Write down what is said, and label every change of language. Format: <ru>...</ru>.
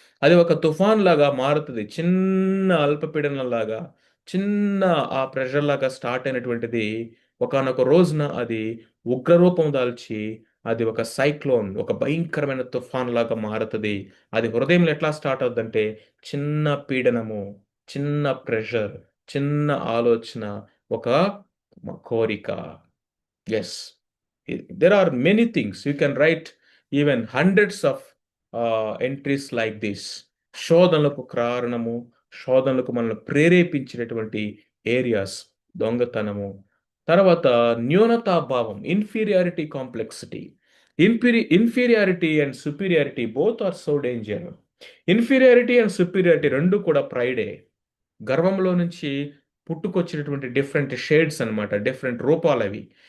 <te>అది ఒక తుఫాన్ లాగా మారుతుంది. చిన్న అల్పపీడనంలాగా, చిన్న ఆ ప్రెషర్ లాగా స్టార్ట్ అయినటువంటిది ఒకానొక రోజున అది ఉగ్రరూపం దాల్చి, అది ఒక సైక్లోన్, ఒక భయంకరమైన తుఫాన్ లాగా మారుతది. అది హృదయంలో ఎట్లా స్టార్ట్ అవుద్దంటే చిన్న పీడనము, చిన్న ప్రెషర్, చిన్న ఆలోచన, ఒక కోరిక.</te> <en>Yes, there are many things. You can write even hundreds of entries like this.</en> <te>శోధనలకు కారణము, శోధనలకు మనల్ని ప్రేరేపించినటువంటి ఏరియాస్, దొంగతనము, తర్వాత న్యూనతాభావం, inferiority complexity.</te> <en>Inferiority and superiority both are so danger.</en> <te>Inferiority and superiority రెండు కూడా ప్రైడే, గర్వంలో నుంచి పుట్టుకొచ్చినటువంటి డిఫరెంట్ షేడ్స్ అన్నమాట, డిఫరెంట్ రూపాలవి.</te>